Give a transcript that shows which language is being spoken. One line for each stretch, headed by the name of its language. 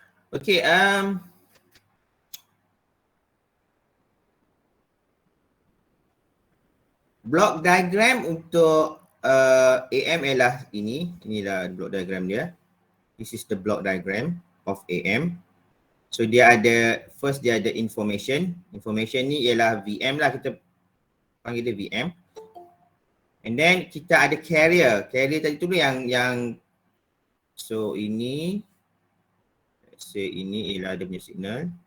Malay: Okay, block diagram untuk AM ialah inilah block diagram dia.
English: This is the block diagram of AM.
Malay: So dia ada, first dia ada information. Information ni ialah VM lah, kita panggil dia VM.
English: And then
Malay: kita ada carrier. Carrier tadi tu yang so ini,
English: let's say
Malay: ini ialah dia punya signal.